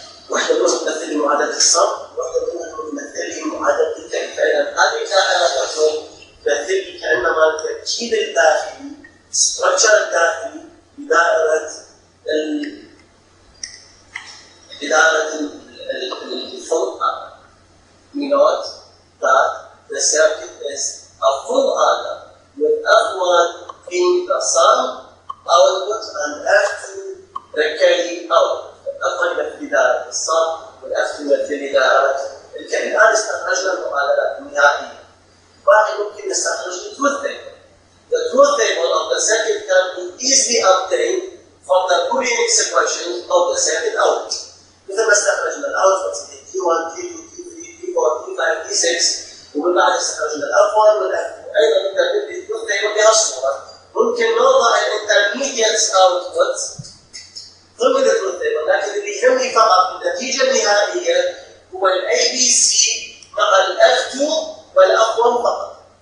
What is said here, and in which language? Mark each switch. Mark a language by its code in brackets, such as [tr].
[ar] واحدة منهم تمثل لي معادلة الصم، واحدة منهم تمثل لي معادلة الكم. فإذا هذه كائنات تمثل كأنما التركيب الداخلي، structure الداخلي لدائرة الفول آدم. [en] We note that the circuit is a full Adam with F1 being the sum output and F2 the carry output. [ar] F1 يمثل دائرة الصم والF2 يمثل دائرة الكاري. الآن استخرجنا المعادلات النهائية. واحد ممكن نستخرج التروث table. [en] The truth table of the circuit can be easily obtained from the Boolean expression of the circuit output. [ar] مثل ما استخرجنا الاوتبوت T1 T2 T3 T4 T5 T6 ومن بعد استخرجنا الأف1 والأف2. أيضا نقدر نبني التروث تيبل بهالصورة. ممكن نوضع الانترميديتس اوتبوت ضمن التروث تيبل، لكن اللي يهمني فقط النتيجة النهائية هو الاي بي سي مع الأف2 والأف1 فقط.